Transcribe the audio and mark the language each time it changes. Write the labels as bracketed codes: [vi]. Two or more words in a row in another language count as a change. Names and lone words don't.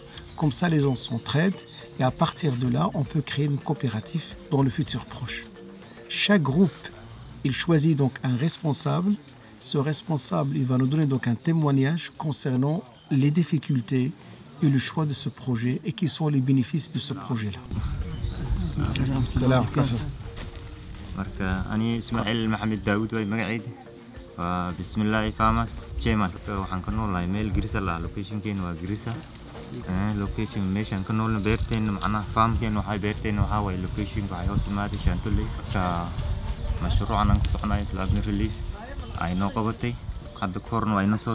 [fr] Comme ça les gens s'entraident et à partir de là on peut créer une coopérative dans le futur proche. Chaque groupe il choisit donc un responsable. Ce responsable il va nous donner donc un témoignage concernant les difficultés et le choix de ce projet et qui sont les bénéfices de ce projet-là. [ar] Salam, salam. [so] Marka ani Ismail Mohamed Daoud way magacaydi wa bismillah [en] farmers chairman [so] waxaan ka noolahay meel Garissa la location-keena waa Garissa location meeshaan ka noolna beerteena macnaha farmkeena waxay beerteena waxa way location waxay hoos imaaday Shaantole ka mashruucan aan ku soconayo Islamic Relief ay noo qabatay hadda korna way na soo